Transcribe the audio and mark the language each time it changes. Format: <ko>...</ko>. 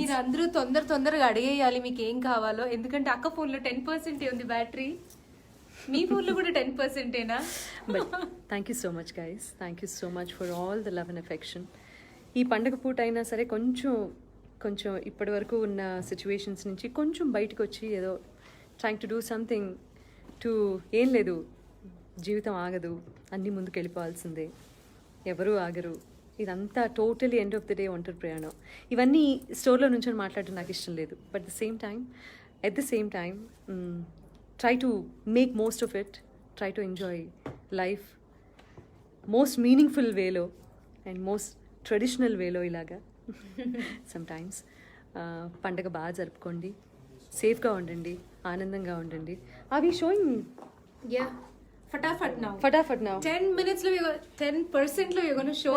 <te>మీరు అందరూ తొందరగా అడిగేయాలి మీకు ఏం కావాలో, ఎందుకంటే అక్క ఫోన్లో 10% ఉంది బ్యాటరీ, మీ ఫోన్లో కూడా 10%ఏనా?</te> <en>But thank you so much guys. Thank you so much for all the love and affection.</en> <te>ఈ పండగ పూట అయినా సరే కొంచెం ఇప్పటి వరకు ఉన్న సిచ్యువేషన్స్ నుంచి కొంచెం బయటకు వచ్చి ఏదో</te> <en>Trying to do something too.</en> <te>ఏం లేదు, జీవితం ఆగదు, అన్నీ ముందుకు వెళ్ళిపోవాల్సిందే, ఎవరూ ఆగరు. ఇదంతా totally end of the day ఒంటరి ప్రయాణం. ఇవన్నీ స్టోర్లో నుంచి మాట్లాడటం నాకు ఇష్టం లేదు.</te> <en>But at the same time try to make most of it, try to enjoy life most meaningful వేలో and most traditional వేలో ఇలాగా.</en> <te>సమ్టైమ్స్ పండగ బాగా జరుపుకోండి, సేఫ్గా ఉండండి, ఆనందంగా ఉండండి. అవి sowing</te> <en>Yeah Fatafat now. Fatafat now. 10 minutes lo 10% lo you're going to show</en>